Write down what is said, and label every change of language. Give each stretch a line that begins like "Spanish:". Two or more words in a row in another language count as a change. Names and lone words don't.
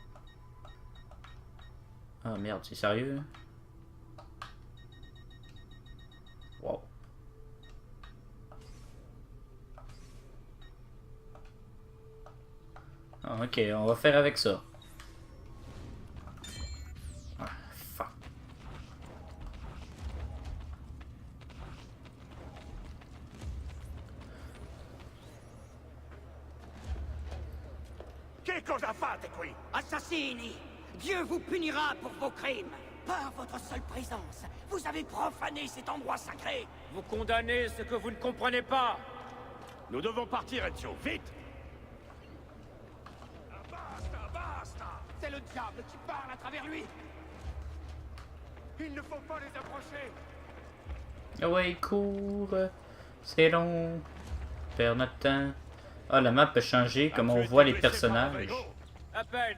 French: Ah merde, c'est sérieux? Wow. Ah, ok, on va faire avec ça. Ah, fuck.
Italian: Che cosa fate qui? Assassini!
French: Dieu vous punira pour vos crimes! Par votre seule présence, vous avez profané cet endroit sacré! Vous condamnez ce que vous ne comprenez pas. Nous devons partir,
Italian: Ezio, vite! Basta, basta!
French: C'est le diable qui parle à travers lui! Il ne faut pas les approcher! Ah ouais, cours. C'est long. Perd notre temps. Ah, la map peut changer, comme on voit les personnages. À peine.